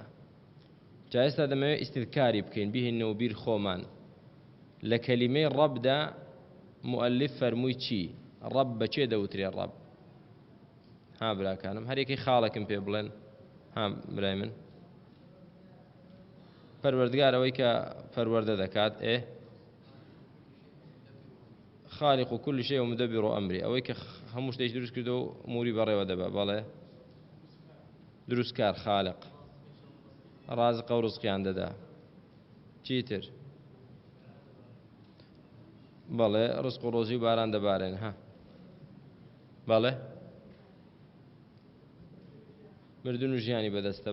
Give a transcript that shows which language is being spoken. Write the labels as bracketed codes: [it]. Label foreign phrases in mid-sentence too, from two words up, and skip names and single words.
[ckb] جا ئێستا دەمەوێت ئیستیذکاری بکەین، بیهێنەوە بیر خۆمان لە کەلیمەی ڕەبدا مؤلف فەرمووی چی؟ ڕەب بەچێ دەوترێ ڕەب؟ ها براکانم هەرێکی خاڵێکم پێ بڵێن. ها برای من پەروەردگار ئەوەی کە پەروەردە دەکات، [ar] خالق و كل شيء ومدبر أمري، [ckb] ئەوەی کە هەموو شتێک دروست کردو و ئوموری بەڕێوە دەبا. بەڵێ دروستکار خالق، رازق و ڕزقیان دەدا. چیتر؟ بەڵێ ڕزق و ڕۆزی و باران دەبارێن. ها بەڵێ مردن و ژیانی بەدەستە.